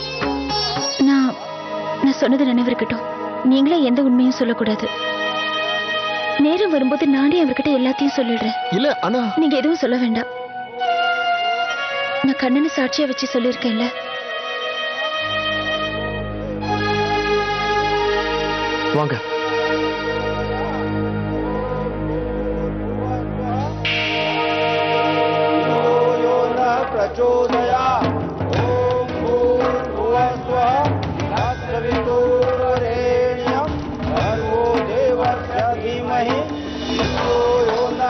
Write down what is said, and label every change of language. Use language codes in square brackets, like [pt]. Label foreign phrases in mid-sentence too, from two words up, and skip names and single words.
[ta] நான் சொன்னது நினைவு இருக்கட்டும். நீங்களே எந்த உண்மையும் சொல்லக்கூடாது. நேரம் வரும்போது நானே அவர்கிட்ட எல்லாத்தையும் சொல்லிடுறேன். இல்ல ஆனா நீங்க எதுவும் சொல்ல வேண்டாம். நான் கண்ணனை சாட்சியா வச்சு சொல்லியிருக்கேன்ல. வாங்க. [sa] प्रचोदयात् ॐ भूर्भुवस्वः तत्सवितुर्वरेण्यं भर्गो देवस्य धीमहि धियो यो नः